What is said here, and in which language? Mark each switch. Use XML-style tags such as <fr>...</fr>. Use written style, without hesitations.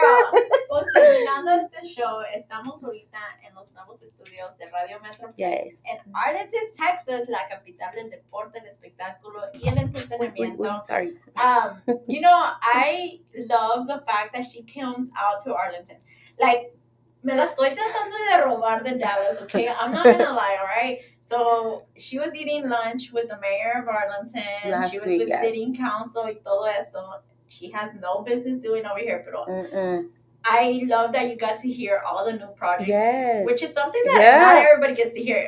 <es>Girl, pues terminando este show, estamos ahorita en los nuevos estudios de Radio Metroplex.</es> <en>Yes.</en> <es>En Arlington, Texas, la capital del deporte, el espectáculo y el entretenimiento.</es> <en>Sorry. You know, I love the fact that she comes out to Arlington.</en> <es>Like, me la estoy tratando de robar de Dallas, okay?</es> <en>I'm not gonna lie, all right? So, she was eating lunch with the mayor of Arlington. Last she was week, with yes.</en> <es>city council y todo eso.</es> <en>She has no business doing over here,</en> <es>pero</es> <en>Mm-mm. I love that you got to hear all the new projects. Yes. Which is something that not everybody gets to hear.</en>